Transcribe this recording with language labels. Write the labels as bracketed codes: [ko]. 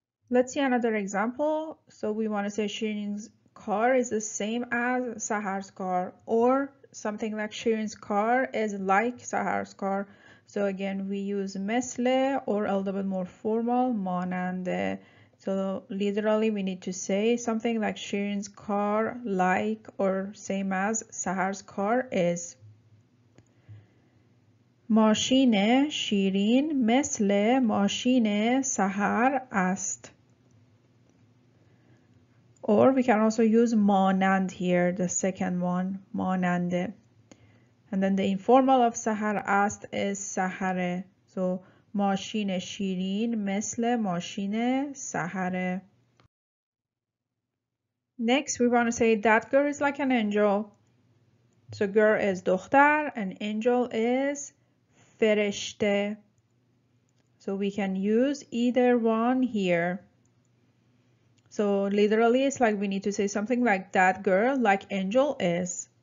[en] Let's see another example. So we want to say Shirin's car is the same as Sahar's car, or something like Shirin's car is like Sahar's car. So again, we use مثل, or a little bit more formal, ماننده. So literally we need to say something like Shirin's car like or same as Sahar's car is. [fa] ماشین شیرین مثل ماشین سحر است. [en] Or we can also use مانند here, the second one, ماننده. And then the informal of سحر است is سحره. [fa] So ماشین شیرین مثل ماشین سحره. [en] Next, we want to say that girl is like an angel. So girl is دختر and angel is فرشته. So we can use either one here. So literally it's like we need to say something like that girl like angel is.